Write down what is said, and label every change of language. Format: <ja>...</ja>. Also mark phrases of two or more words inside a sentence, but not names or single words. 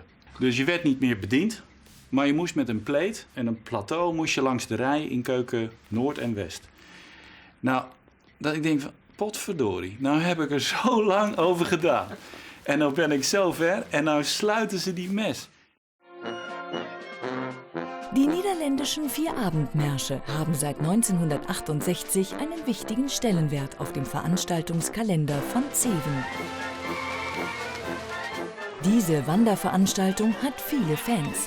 <nl>Dus je werd niet meer bediend, maar je moest met een pleet en een plateau moest je langs de rij in keuken Noord en West. Nou, dat ik denk van, potverdorie, nou heb ik er zo lang over gedaan. En nou ben ik zo ver en nou sluiten ze die mes.</nl> <de>Die niederländischen Vierabendmärsche haben seit 1968 einen wichtigen Stellenwert auf dem Veranstaltungskalender von Zeven. Diese Wanderveranstaltung hat viele Fans.</de>